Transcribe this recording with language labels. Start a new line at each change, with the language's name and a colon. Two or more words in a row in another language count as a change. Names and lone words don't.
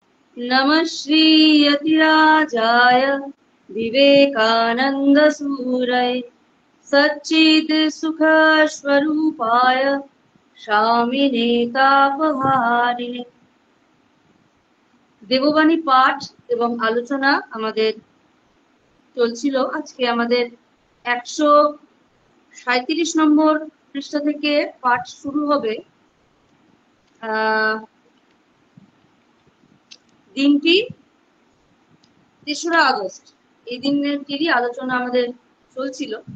Sanskrit: नमः श्री यतिराजाय विवेकानंद सूरय सच्चिद सुख स्वरूपाय स्वामिने तापहारिणे।
Bangla: দেববাণী পাঠ এবং আলোচনা আমাদের চলছিল। আজকে আমাদের 137 নম্বর পৃষ্ঠা থেকে পাঠ শুরু হবে। দিনটি 3রা আগস্ট, এই দিনটিরই আলোচনা আমাদের চলছিল।